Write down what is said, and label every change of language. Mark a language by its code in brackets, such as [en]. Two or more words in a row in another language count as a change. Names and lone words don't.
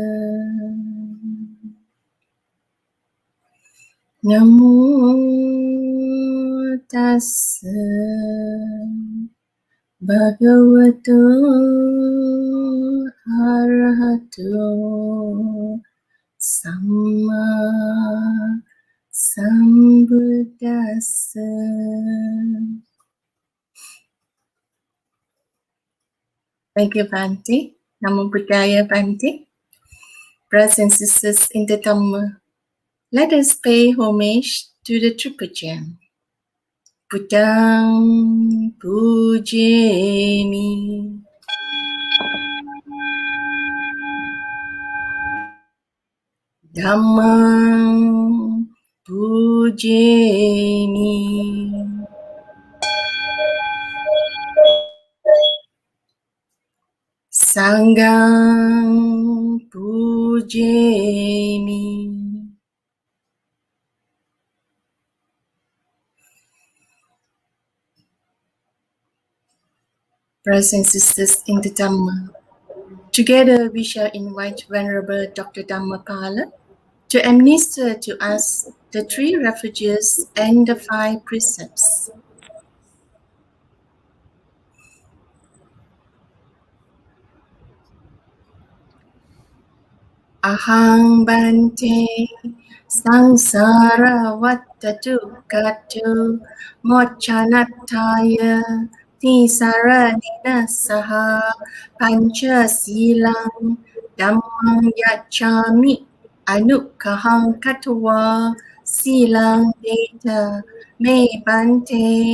[pi] Namo tassa bhagavato arahato samma sambuddhassa. [en] Thank you, Bhante. [pi] Namo Buddhaya, Bhante. [en] Brothers and sisters in the Dhamma, let us pay homage to the Triple Gem. [pi] Buddhang pujemi. Dhammang pujemi. Sanghang pujemi. [en] Brothers and sisters in the Dhamma, together we shall invite Venerable Dr. Dhammapala to administer to us the 3 refuges and the 5 precepts. [pi] Ahang bante sangsara vattatu kattu mocchanatthaya tisaranina saha pancha silang dhammang yacchami anukkahang katwa silang deta me bante.